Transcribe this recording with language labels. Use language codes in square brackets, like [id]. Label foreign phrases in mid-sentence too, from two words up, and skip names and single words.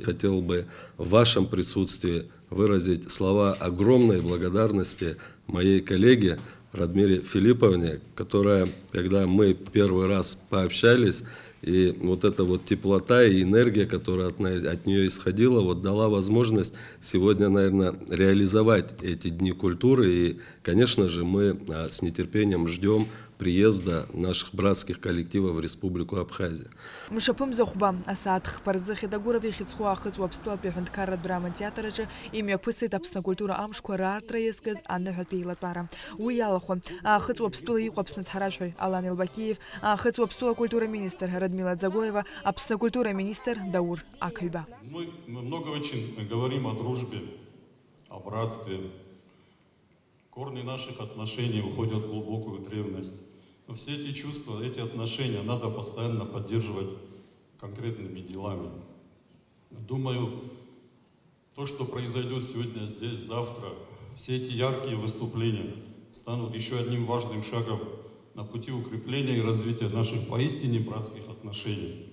[ru] Хотел бы в вашем присутствии выразить слова огромной благодарности моей коллеге Радмиле Филипповне, которая, когда мы первый раз пообщались, и вот эта вот теплота и энергия, которая от нее исходила, вот дала возможность сегодня, наверное, реализовать эти дни культуры. И, конечно же, мы с нетерпением ждем приезда наших братских коллективов в Республику Абхазия. [ab] Мшаԥым захәба асааҭ хԥарзы Хьедагуров ихьыӡху аахыҵ уаԥстәылатәи аҳәынҭқарратә драма театраҿы имҩаԥысит Аԥсны акультура амшқәа раартра иазкыз аныҳәатәи еилатәара. Уи иалахәын аахыҵ уаԥстәыла иҟоу Аԥсны ацҳаражәҳәаҩ Алан Илбакиев, аахыҵ уаԥстәыла акультура министр Радмила Ӡагоева, Аԥсны акультура министр Даур Ақиба. [ru] Мы много очень говорим о дружбе, о братстве. Корни наших отношений уходят в глубокую древность. Но все эти чувства, эти отношения надо постоянно поддерживать конкретными делами. Думаю, то, что произойдет сегодня здесь, завтра, все эти яркие выступления станут еще одним важным шагом на пути укрепления и развития наших поистине братских отношений.